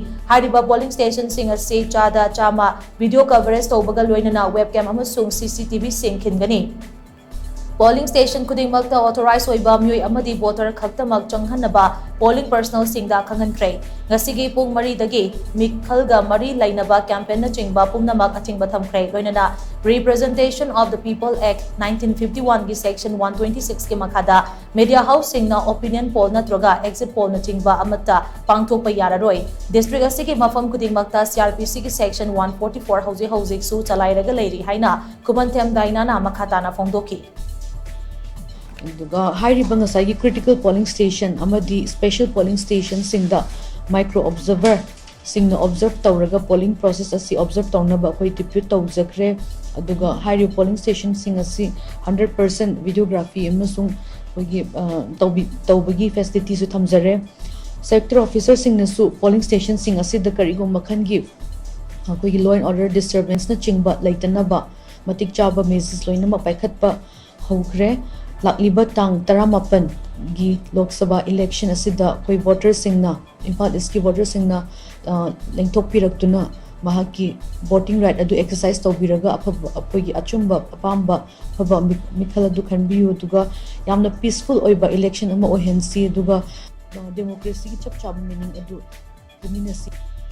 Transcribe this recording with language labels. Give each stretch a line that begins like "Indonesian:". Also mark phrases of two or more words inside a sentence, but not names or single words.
Manipuri: Hariba
English: polling station
Manipuri: sing ase chada chama
English: video coverage
Manipuri: tawbaga loinana webcam amasung CCTV sing khingani.
English: Polling station
Manipuri: khudingmakta authorized oiba myoi amadi voter khaktamak changhanaba
English: polling personnel
Manipuri: singda khangankhre ngasigi pung mari dagi meekhal ga mari lainaba campaign na chingba pumnamak achingba thamkhre loinana representation of the people act 1951 gi section 126 ki makhada media house singna
English: opinion poll
Manipuri: natroga
English: exit poll
Manipuri: na chingba amata pangthokpa yararoi district asigi mafam khudingmakta CRPC ki section 144 hauji su chalairaga leiri haina Khumanthem Diana na makhata na phongdoki Hairiba ngasai
English: critical polling station
Manipuri: amadi
English: special polling station
Manipuri: singda
English: micro observer
Manipuri: singna observe tawraga
English: polling process
Manipuri: asi observe tawnaba khoi depute tawjakre aduga hairi
English: polling station
Manipuri: sing asi 100% videography amasung khogi tawbagi facility su thamjare
English: sector officer
Manipuri: singna su
English: polling station
Manipuri: sing asi da karigo makhan gi khogi
English: law and order disturbance
Manipuri: na chingba laitanaba matik chaba meses loina ma paikhatpa hokre lakliba Tang taramapan gi Lok Sabha election asida koi voter singna Imphal East ki voter singna lengthok piraktuna mahaki
English: voting right
Manipuri: adu exercise tawbiraga apogi achumba apamba phaba meekhal adu khanbiyu duga yamna peaceful oiba election ama ohensi duga democracy ki chap chap meaning adu dominasi